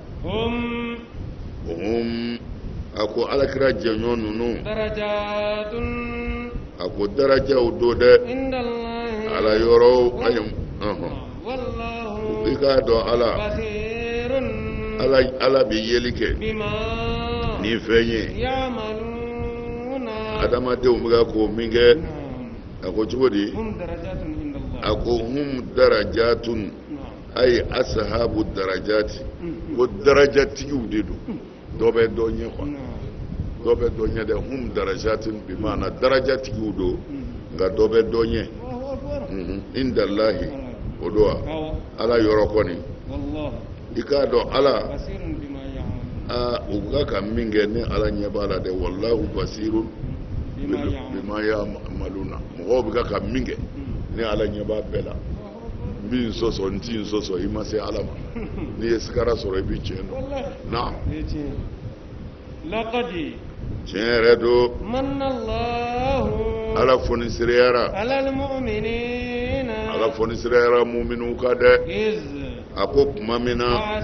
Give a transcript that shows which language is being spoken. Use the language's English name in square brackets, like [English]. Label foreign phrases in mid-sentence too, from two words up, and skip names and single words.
[Bambara] a ko alakira jɛɲɔgɔn ninnu a ko darajaw do dɛ Ala yɔrɔ ayi i k'a dɔn Ala bɛ yeli kɛ ni fɛn ye adamadenw bɛ ka ko min kɛ a ko cogo di a ko [Arabic] هم درجات [Bambara] ayi [Arabic] أصحاب درجات [Bambara] ko darajatigiw de don dɔ bɛ dɔ ɲɛ quoi dɔ bɛ dɔ ɲɛ dɛ [Arabic] هم درجات [Bambara] bi maana darajatigiw don nka dɔ bɛ dɔ ɲɛ indalahi o don wa Ala yɔrɔ kɔni i k'a dɔn Ala u ka ka min kɛ ni Ala ɲɛ b'a la dɛ [Arabic] والله بصير بما يعملون [Bambara] mɔgɔw bɛ ka min kɛ ni Ala ɲɛ b'a bɛɛ la min sɔsɔ n t'i sɔsɔ i ma se Ala ma n'i ye sigara sɔrɔ i bɛ tiɲɛ dɔn na tiɲɛ yɛrɛ don Ala fonisereya mu'minu ka dɛ a ko tuma min na